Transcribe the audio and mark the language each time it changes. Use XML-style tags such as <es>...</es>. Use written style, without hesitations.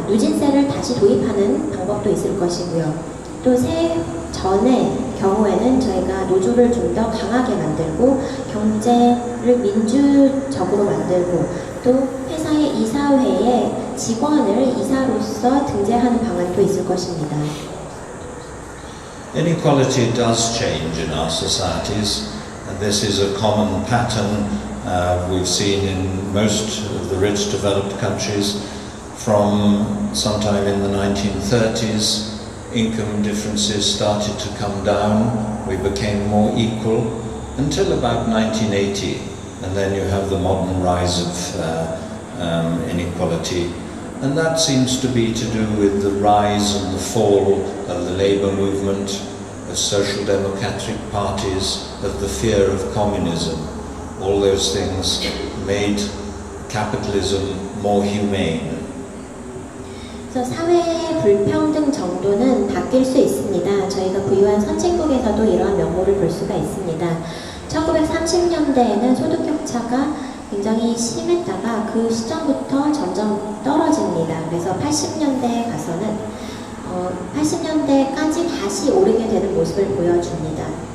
<ko>누진세를 다시 도입하는 방법도 있을 것이고요. 또 세전의 경우에는 저희가 노조를 좀 더 강하게 만들고 경제를 민주적으로 만들고 또 회사의 이사회에 직원을 이사로서 등재하는 방안도 있을 것입니다.</ko> <en>Inequality does change in our societies, and this is a common pattern we've seen in most of the rich developed countries. From sometime in the 1930s, income differences started to come down, we became more equal, until about 1980, and then you have the modern rise of inequality. And that seems to be to do with the rise and the fall of the labour movement, of social democratic parties, of the fear of communism. All those things made capitalism more humane.</en> <ko>그래서 사회의 불평등 정도는 바뀔 수 있습니다. 저희가 부유한 선진국에서도 이러한 면모를 볼 수가 있습니다. 1930년대에는 소득 격차가 굉장히 심했다가 그 시점부터 점점 떨어집니다. 그래서 80년대에 가서는 80년대까지 다시 오르게 되는 모습을 보여줍니다.</ko>